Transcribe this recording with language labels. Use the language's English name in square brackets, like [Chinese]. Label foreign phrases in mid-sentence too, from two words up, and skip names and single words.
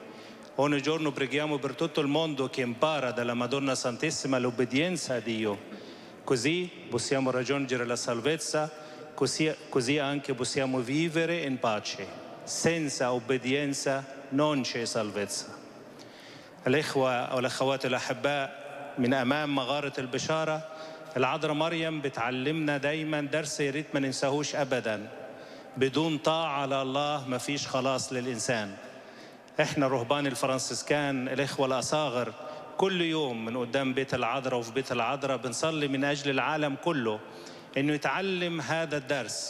[Italian] Ogni giorno preghiamo per tutto il mondo che impara dalla Madonna Santissima l'obbedienza a Dio. Così possiamo raggiungere la salvezza, così anche possiamo vivere in pace. Senza obbedienza non c'è salvezza. [Arabic] الإخوة والأخوات الأحباء، من أمام مغارة البشارة العذراء مريم بتعلمنا دايما درس يا ريت ما ننساهوش أبدا. بدون طاعة لله ما فيش خلاص للإنسان. إحنا رهبان الفرنسيسكان الإخوة الأصاغر كل يوم من قدام بيت العذراء وفي بيت العذراء بنصلي من أجل العالم كله إنه يتعلم هذا الدرس.